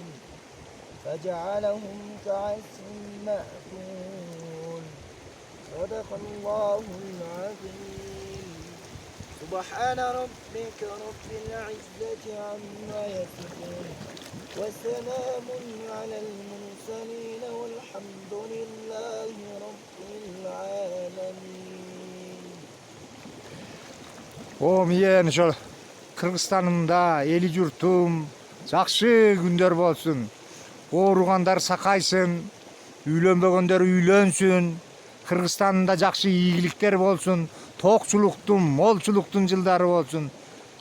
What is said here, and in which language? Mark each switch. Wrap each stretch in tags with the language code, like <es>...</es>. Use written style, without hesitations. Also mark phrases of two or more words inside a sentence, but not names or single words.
<ar>فجعلهم كعصف مأكول صدق الله العظيم سبحان ربك رب العزة عما يصفون وسلام على المرسلين والحمد لله رب العالمين.</ar> <ky>Мен ошол Кыргызстанымда эли журтум жакшы күндөр болсун. Ооругандар сакайсын, үйлөнбөгөндөр үйлөнсүн. Кыргызстанда жакшы ийгиликтер болсун, токчулуктун, молчулуктун жылдары болсун.</ky>